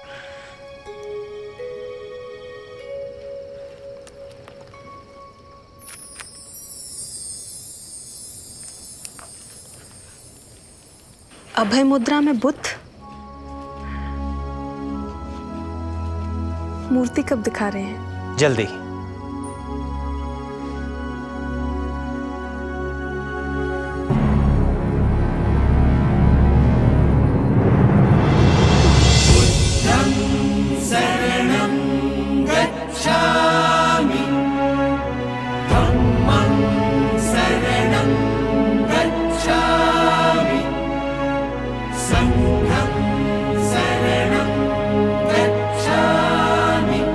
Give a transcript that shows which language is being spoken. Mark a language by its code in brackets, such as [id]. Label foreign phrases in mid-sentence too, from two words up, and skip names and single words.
[hi] अभय मुद्रा में बुद्ध, मूर्ति कब दिखा रहे हैं? जल्दी। [pi] शरणं गच्छामि, धम्मं शरणं गच्छामि, संघं शरणं गच्छामि।